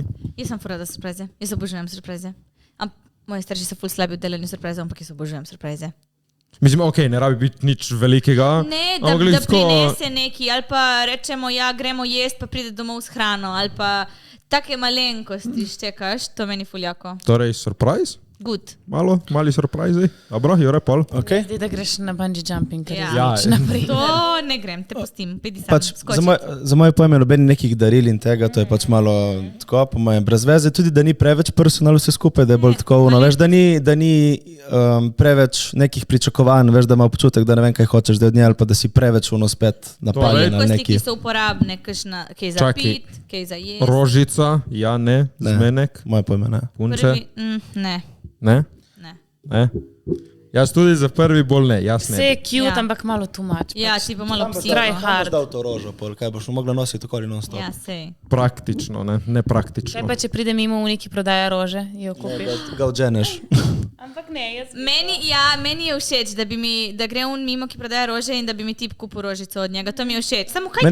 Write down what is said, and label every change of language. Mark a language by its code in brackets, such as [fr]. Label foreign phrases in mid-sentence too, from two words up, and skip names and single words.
[sl] Jaz sem fura za surprize, jaz obožujem surprize. Moji starši so ful slabi v delanju surprizov, ampak jaz obožujem surprize. Mislim, ok, ne rabi biti nič velikega. Ne, da prinese neki, ali pa rečemo, ja, gremo jest, pa pride domov s hrano, ali pa take malenkosti ščekaš, to meni fuljako. Torej, [en] surprise? Good. [sl] Mali surprizi. Dobro, Jure, pol. [en] Okay. [sl] Zdaj, da greš na [en] bungee jumping, [sl] ker Ja. je nič naprej. To ne grem, te pustim, pidi sam, Pač, skoči. za moje pojme noben nekih daril in tega, to je pač malo tako, po mojem, brez veze. Tudi, da ni preveč personal vse skupaj, da je bolj tako, no, veš, da ni preveč nekih pričakovanj, veš, da ima občutek, da ne vem, kaj hočeš, da je od nje, ali pa da si preveč spet napaljen ali Malenkosti, ki neki. so uporabne, kaj za Čakaj. pit, kaj za jesti. Rožica, ja, ne, zmenek, Moje pojme, ne. punce, Ne, ne, ne. ne. Jaz tudi za prvi bolj ne, jaz Vse ne. je cute, Ja. ampak malo [en] too much. [sl] Ja, pač. ti pa malo psi. [en] Try hard. [sl] dal to rožo, pol, kaj boš mogla nositi okoli non stop. Ja, sej. Praktično, ne Kaj praktično. pa, če pride mimo v neki prodaja rože, jo kupiš? Ga odženeš. Ampak ne, jaz Meni je všeč, da gre on mimo, ki prodaja rože in da bi mi tip kupil rožico od njega. To mi je všeč. Samo kaj